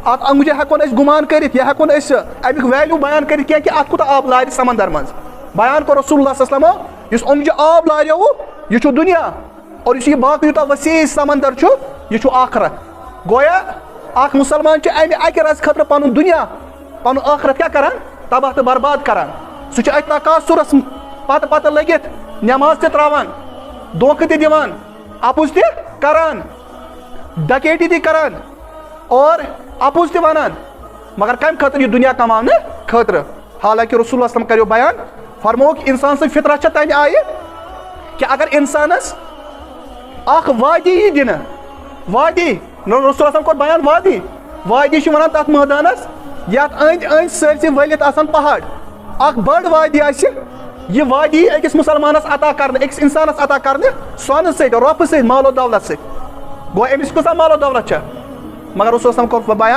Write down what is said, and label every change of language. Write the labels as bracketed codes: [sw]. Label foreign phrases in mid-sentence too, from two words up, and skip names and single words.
[ks] اتھ اوٚنگجہِ ہٮ۪کو نہٕ أسۍ گُمان کٔرِتھ یا ہٮ۪کو نہٕ أسۍ امیُک ویلیوٗ بیان کٔرِتھ کینٛہہ کہِ اتھ کوٗتاہ آب لارِ سمندر منٛز بیان کوٚر رسول اللہ [ar] صلی اللہ علیہ وسلم [ks] یُس اوٚنگجہِ آب لاریووُ یہِ چھُ دُنیا اور یُس یہِ باقٕے یوٗتاہ وسیع سمندر چھُ یہِ چھُ آخرت گویا اکھ مُسلمان چھُ امہِ اکہِ رزٕ خٲطرٕ پنُن دُنیا پنُن ٲخرت کیٛاہ کران تباہ تہٕ برباد کران سُہ چھُ أتھۍ تقاصُرس پتہٕ پتہٕ لٔگِتھ نٮ۪ماز تہِ تراوان دھوکہٕ تہِ دِوان اپُز تہِ کران ڈکیتی تہِ کران اور اپُز تہِ ونان مگر کمہِ خٲطرٕ یہِ دُنیا کماونہٕ خٲطرٕ حالانکہِ رسول اللہ [ar] صلی اللہ علیہ وسلم [ks] کریو بیان فرمووُکھ انسان سٕنٛز فطرت چھےٚ تمہِ آیہِ کہ اگر انسانس اکھ وادی یی دِنہٕ وادی رسول اللہ [ar] صلی اللہ علیہ وسلم [ks] کوٚر بیان وادی چھِ ونان تتھ مٲدانس یتھ أنٛدۍ أنٛدۍ سٲرسٕے ؤلِتھ آسان پہاڑ اکھ بٔڑ وادی آسہِ یہِ وادی أکِس مُسلمانس عطا کرنہٕ أکِس انسانس عطا کرنہٕ سۄنہٕ سۭتۍ رۄپہٕ سۭتۍ مالو دولت سۭتۍ گوٚو أمِس کۭژاہ مالو دولت چھےٚ مگر رسول [ar] صلی اللہ علیہ وسلم [ks] کوٚر بیان